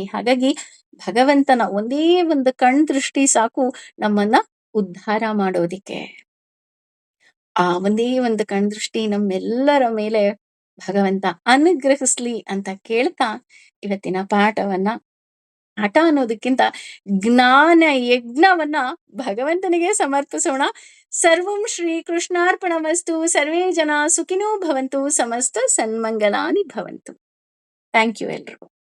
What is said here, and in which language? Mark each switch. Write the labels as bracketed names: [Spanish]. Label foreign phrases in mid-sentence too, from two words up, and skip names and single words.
[Kannada] ಹಾಗಾಗಿ ಭಗವಂತನ ಒಂದೇ ಒಂದು ಕಣ್ ದೃಷ್ಟಿ ಸಾಕು ನಮ್ಮನ್ನ ಉದ್ಧಾರ ಮಾಡೋದಿಕ್ಕೆ. ಆ ಒಂದೇ ಒಂದು ಕಣ್ದೃಷ್ಟಿ ನಮ್ಮೆಲ್ಲರ ಮೇಲೆ ಭಗವಂತ ಅನುಗ್ರಹಿಸ್ಲಿ ಅಂತ ಕೇಳ್ತಾ ಇವತ್ತಿನ ಪಾಠ ಅನ್ನೋದಕ್ಕಿಂತ ಜ್ಞಾನ ಯಜ್ಞವನ್ನ ಭಗವಂತನಿಗೆ ಸಮರ್ಪಿಸೋಣ. [Sanskrit] ಸರ್ವಂ ಶ್ರೀ ಕೃಷ್ಣಾರ್ಪಣಮಸ್ತು. ಸರ್ವೇ ಜನ ಸುಖಿನೋ ಭವಂತು. ಸಮಸ್ತ ಸನ್ಮಂಗಲಾನಿ ಭವಂತು. [English] thank you [Kannada] ಎಲ್ರಿಗೂ.